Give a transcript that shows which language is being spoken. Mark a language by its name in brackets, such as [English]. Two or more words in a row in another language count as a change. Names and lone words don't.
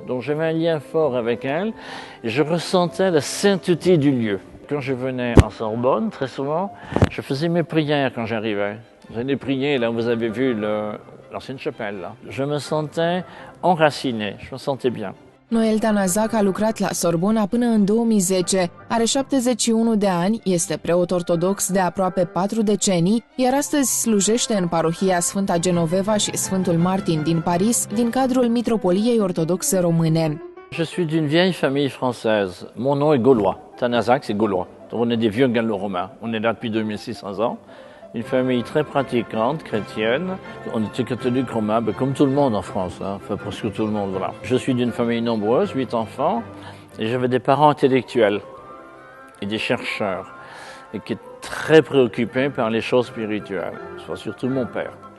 [French] Donc, j'avais un lien fort avec elle. Et je ressentais la sainteté du lieu. Quand je venais en Sorbonne, très souvent, je faisais mes prières quand j'arrivais. J'allais prier, là, vous avez vu l'ancienne chapelle, là. Je me sentais enraciné, je me sentais bien. [Romanian] Noel Tanazac a lucrat la Sorbona până în 2010, are 71 de ani, este preot ortodox de aproape 4 decenii, iar astăzi slujește în parohia Sfânta Genoveva și Sfântul Martin din Paris, din cadrul Mitropoliei Ortodoxe Române. [French] Je suis d'une vieille famille française. Mon nom est gaulois. Tanazac, c'est gaulois. Donc on est des vieux gallo-romains. On est là depuis 2600 ans. Une famille très pratiquante, chrétienne. On était catholique romain, comme tout le monde en France, enfin presque tout le monde, voilà. Je suis d'une famille nombreuse, 8 enfants, et j'avais des parents intellectuels et des chercheurs, et qui étaient très préoccupés par les choses spirituelles, surtout mon père.